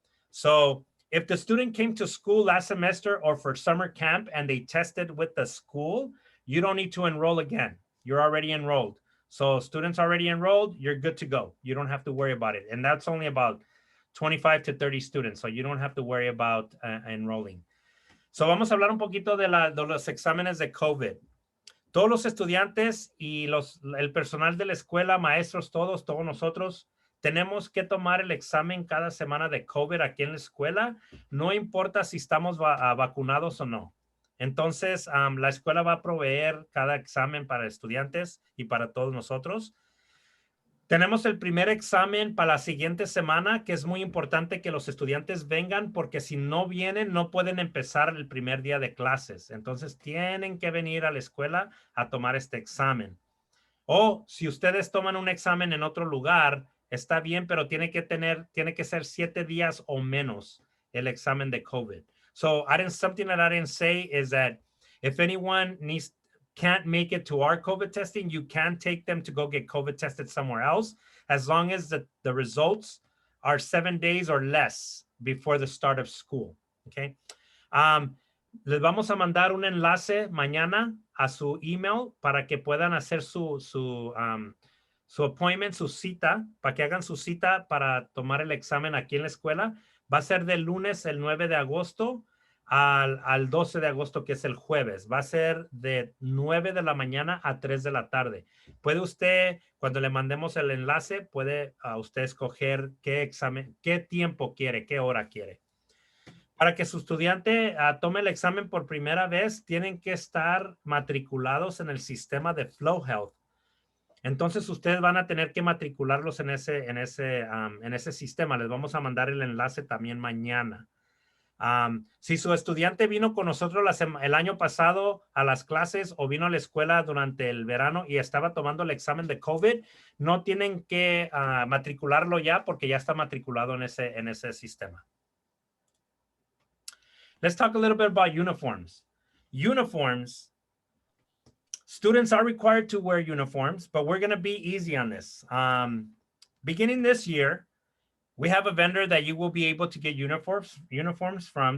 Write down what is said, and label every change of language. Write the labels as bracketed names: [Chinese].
[English] So if the student came to school last semester or for summer camp and they tested with the school, you don't need to enroll again. You're already enrolled. So students already enrolled, you're good to go. You don't have to worry about it. And that's only about 25 to 30 students. So you don't have to worry about enrolling. [Spanish] So vamos a hablar un poquito de los exámenes de COVID. Todos los estudiantes y el personal de la escuela, maestros, todos nosotros, tenemos que tomar el examen cada semana de COVID aquí en la escuela. No importa si estamos vacunados o no. Entonces, la escuela va a proveer cada examen para estudiantes y para todos nosotros. Tenemos el primer examen para la siguiente semana, que es muy importante que los estudiantes vengan, porque si no vienen, no pueden empezar el primer día de clases. Entonces, tienen que venir a la escuela a tomar este examen. O si ustedes toman un examen en otro lugar, está bien, pero tiene que ser 7 días o menos el examen de COVID. [English] So something that I didn't say is that if anyone can't make it to our COVID testing, you can take them to go get COVID tested somewhere else, as long as the results are 7 days or less before the start of school. Okay. [Spanish] Les vamos a mandar un enlace mañana a su email para que puedan hacer su appointment, su cita, para que hagan su cita para tomar el examen aquí en la escuela. Va a ser del lunes, el 9 de agosto, al 12 de agosto, que es el jueves. Va a ser de 9 de la mañana a 3 de la tarde. Puede usted, cuando le mandemos el enlace, puede usted escoger qué examen, qué tiempo quiere, qué hora quiere. Para que su estudiante tome el examen por primera vez, tienen que estar matriculados en el sistema de Flow Health. Entonces, ustedes van a tener que matricularlos en ese sistema. Les vamos a mandar el enlace también mañana. Si su estudiante vino con nosotros el año pasado a las clases o vino a la escuela durante el verano y estaba tomando el examen de COVID, no tienen que matricularlo ya porque ya está matriculado en ese sistema. [English] Let's talk a little bit about uniforms. Uniforms. Students are required to wear uniforms, but we're going to be easy on this. Beginning this year, we have a vendor that you will be able to get uniforms from.